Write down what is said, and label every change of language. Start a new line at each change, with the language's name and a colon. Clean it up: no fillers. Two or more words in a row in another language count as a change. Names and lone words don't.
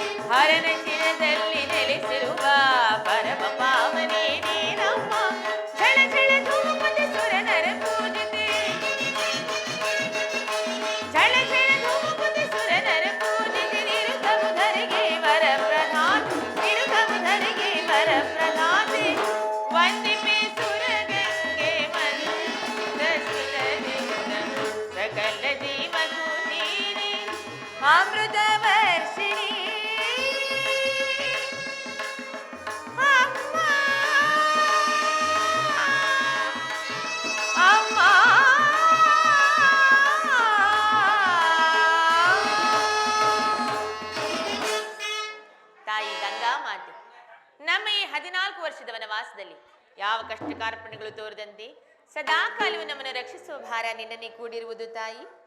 Kannada: ಹರನ ಶಿರದಲ್ಲಿ ನೆಲೆಸಿರುವ ಪರಮ ಪಾವನೇ ನೀನಮ್ಮ ಝಳ ಝಳ ಧೂಮದ ಸುರನರ ಪೂಜಿತೆ ಝಳ ಝಳ ಧೂಮದ ಸುರನರ ಪೂಜಿತೆ ನಿರುತಮುಧರಿಗೆ ವರ ಪ್ರಧಾನ ನಿರುತಮುಧರಿಗೆ ವರ ಪ್ರಧಾನೆ ವಂದಿಪೆ ಸುರಗಂಗೆ ಮಂದ ಸುರದಿಂದ ಸಕಲ ಜೀವಗೂ ನೀನೆ ಅಮೃತ ವರ್ಷಿಣಿ ಅಮ್ಮ ಅಮ್ಮ ತಾಯಿ ಗಂಗಾ ಮಾತೆ ನಮ್ಮ ಈ 14 ವರ್ಷದ ವನವಾಸದಲ್ಲಿ ಯಾವ ಕಷ್ಟ ಕಾರ್ಪಣ್ಯಗಳು ತೋರದಂತೆ ಸದಾ ಕಾಲವು ನಮ್ಮನ್ನು ರಕ್ಷಿಸುವ ಭಾರ ನಿನ್ನಲ್ಲಿ ಕೂಡಿರುವುದು ತಾಯಿ.